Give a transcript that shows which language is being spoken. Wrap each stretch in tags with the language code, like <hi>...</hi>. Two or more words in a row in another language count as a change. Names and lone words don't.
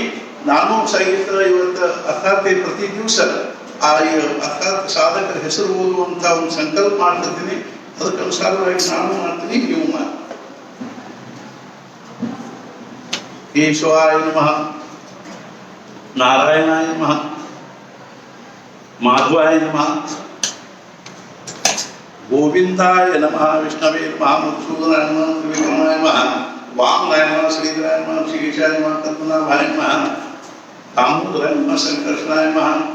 <kn>ನಾನು ಸಹಿತ ಇವತ್ತು ಅರ್ಥಾತ್ ಪ್ರತಿ ದಿವಸ ಆ ಅರ್ಥಾತ್ ಸಾಧಕರ ಹೆಸರು ಓದುವಂತ ಒಂದು ಸಂಕಲ್ಪ ಮಾಡ್ತಿರ್ತೀನಿ. ಅದಕ್ಕೆ ಅನುಸಾರವಾಗಿ ನಾನು ಮಾಡ್ತೀನಿ, ನೀವು ಮಾಡಿ.</kn> <sa>ಕೇಶವಾಯ ನಮಃ, ನಾರಾಯಣಾಯ ನಮಃ, ಮಾಧವಾಯ ನಮಃ, ಗೋವಿಂದಾಯ ನಮಃ, ವಿಷ್ಣವೇ ನಮಃ, ಮಧುಸೂದನಾಯ ನಮಃ, ತ್ರಿವಿಕ್ರಮಾಯ ನಮಃ, ವಾಮನಾಯ ನಮಃ, ಶ್ರೀಧರಾಯ ನಮಃ, ಶ್ರೀಕೇಶಾಯ ನಮಃ, ಪದ್ಮನಾಭಾಯ ನಮಃ, दामोदराय नमः, संकर्षणाय नमः,</sa>